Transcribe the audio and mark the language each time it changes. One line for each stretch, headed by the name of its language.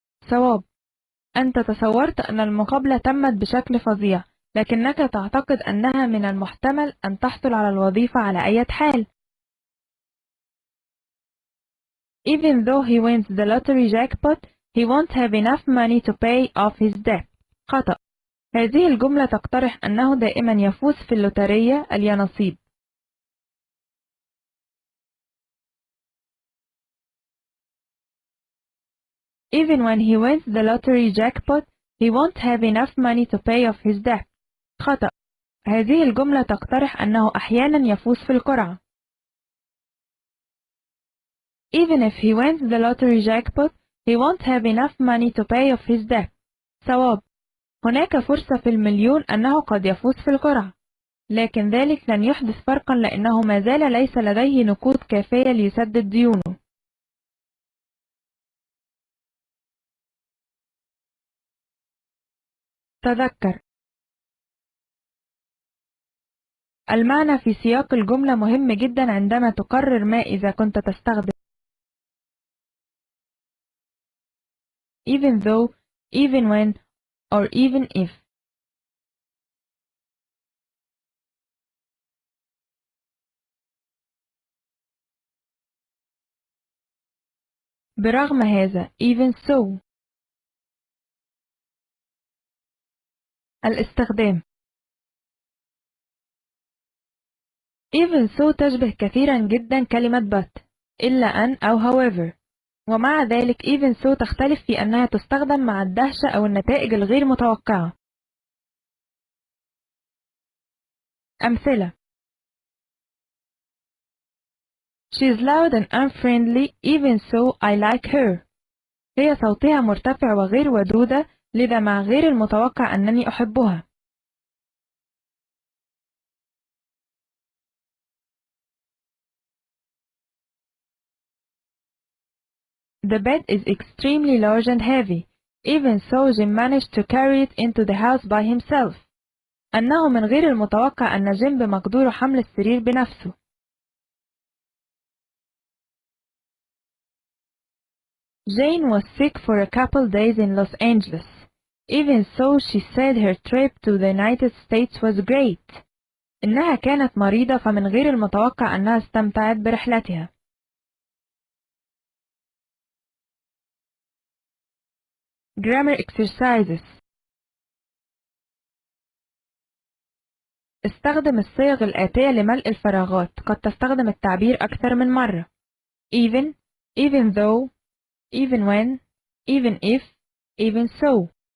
Arabic: صواب: أنت تصورت أن المقابلة تمت بشكل فظيع، لكنك تعتقد أنها من المحتمل أن تحصل على الوظيفة على أي حال.
English: Even though he wins the lottery jackpot, he won't have enough money to pay off his debt.
Arabic: خطأ: هذه الجملة تقترح أنه دائما يفوز في اللوترية اليانصيب.
English: Even when he wins the lottery jackpot, he won't have enough money to pay off his debt.
Arabic: خطأ: هذه الجملة تقترح أنه أحيانا يفوز في القرعة.
English: Even if he wins the lottery jackpot, he won't have enough money to pay off his debt.
Arabic: صواب: هناك فرصة في المليون أنه قد يفوز في القرعة، لكن ذلك لن يحدث فرقا لأنه ما زال ليس لديه نقود كافية ليسدد ديونه. تذكر: المعنى في سياق الجملة مهم جدا عندما تقرر ما إذا كنت تستخدم
English: even though, even when, or even if.
Arabic: برغم هذا
English: even so.
Arabic: الاستخدام:
English: even so
Arabic: تشبه كثيرا جدا كلمة but، إلا أن أو however، ومع ذلك even so تختلف في أنها تستخدم مع الدهشة أو النتائج الغير متوقعة.
English: أمثلة: She's loud and unfriendly, even so I like her.
Arabic: هي صوتها مرتفع وغير ودودة، لذا مع غير المتوقع أنني أحبها.
English: The bed is extremely large and heavy. Even so Jim managed to carry it into the house by himself.
Arabic: أنه من غير المتوقع أن جيم بمقدوره حمل السرير بنفسه.
English: Jane was sick for a couple days in Los Angeles. Even so, she said her trip to the United States was great.
Arabic: إنها كانت مريضة فمن غير المتوقع أنها استمتعت برحلتها.
English: Grammar exercises.
Arabic: استخدم الصيغ الآتية لملء الفراغات. قد تستخدم التعبير أكثر من مرة.
English: Even, even though, even when, even if, even so.